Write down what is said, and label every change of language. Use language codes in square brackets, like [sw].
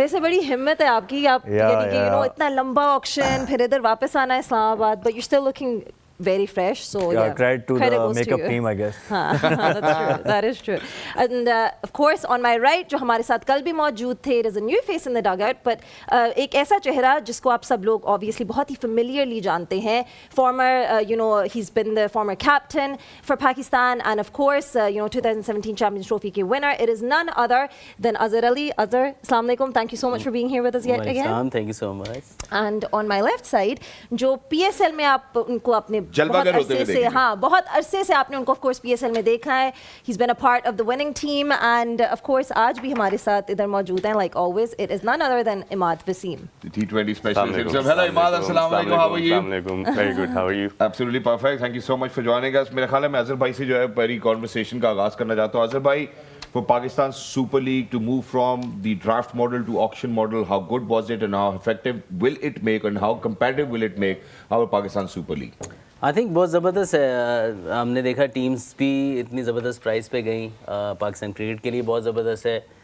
[hi] वैसे बड़ी हिम्मत है आपकी, आप यानी कि इतना लंबा ऑक्शन फिर इधर वापस आना है Islamabad, [en] but you're still looking very fresh, so credit to the goes makeup to you. team, I guess. That's true. That is true. And of course on my right [hi] जो हमारे साथ कल भी मौजूद थे, [en] it is a new face in the dugout, but [hi] एक ऐसा चेहरा जिसको आप सब लोग obviously बहुत ही familiarly जानते हैं। [en] Former, he's been the former captain for Pakistan, and of course 2017 Champions Trophy के winner. It is none other than Azhar Ali. Azhar, assalamu alaikum. Thank you so much for being here with us yet again. Thank you so much. And on my left side [hi] जो PSL में आप उनको अपने बहुत अरसे से आपने उनको ऑफ कोर्स पीएसएल में देखा है। [en] He's been a part of the winning team, and of course [hi] आज भी हमारे साथ इधर मौजूद हैं [en] like always. It is none other than Imad Waseem, the T20 specialist himself. Hello Imad, assalamu alaikum, how are you? Assalamu alaikum, very good, how are you? Absolutely perfect, thank you so much for joining us. [hi] मेरा ख्याल है मैं अजहर भाई से जो है पहली conversation का आगाज करना चाहता हूँ। [en] अजहर भाई, for Pakistan Super League to move from the draft model to auction model, how good was it and how effective will it make and how competitive will it make our Pakistan Super League? I think [hi] बहुत ज़बरदस्त है। हमने देखा teams भी इतनी ज़बरदस्त price पे गई, पाकिस्तान क्रिकेट के लिए बहुत ज़बरदस्त है।